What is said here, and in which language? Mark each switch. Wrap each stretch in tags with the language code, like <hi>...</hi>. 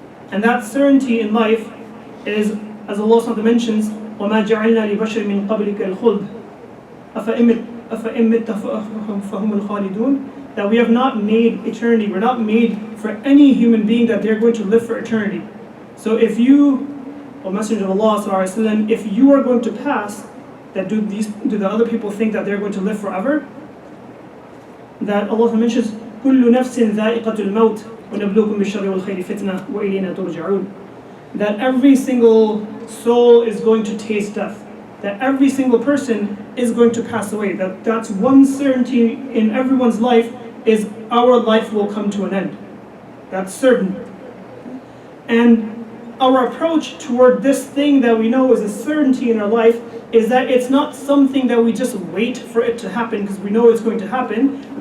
<en>And that certainty in life is, as Allah SWT mentions,</en> <ar>وَمَا جَعَلْنَا لِبَشَرٍ مِّن قَبْلِكَ الْخُلْدَ أَفَإِمِّتَّ فَهُمُ الْخَالِدُونَ,</ar> <en>that we have not made eternity. We're not made for any human being that they're going to live for eternity. So if you, O Messenger of Allah ﷺ, if you are going to pass, that do the other people think that they're going to live forever? That Allah mentions,</en> <ar>كُلُّ نَفْسٍ ذَائِقَةُ الْمَوْتِ وَنَبْلُوكُمْ بِالشَّرِّ وَالْخَيْرِ فِتْنَةً وَإِلَيْنَا تُرْجَعُونَ.</ar> <en>That every single soul is going to taste death. That every single person is going to pass away. That's one certainty in everyone's life, is our life will come to an end. That's certain. And our approach toward this thing that we know is a certainty in our life is that it's not something that we just wait for it to happen because we know it's going to happen.</en>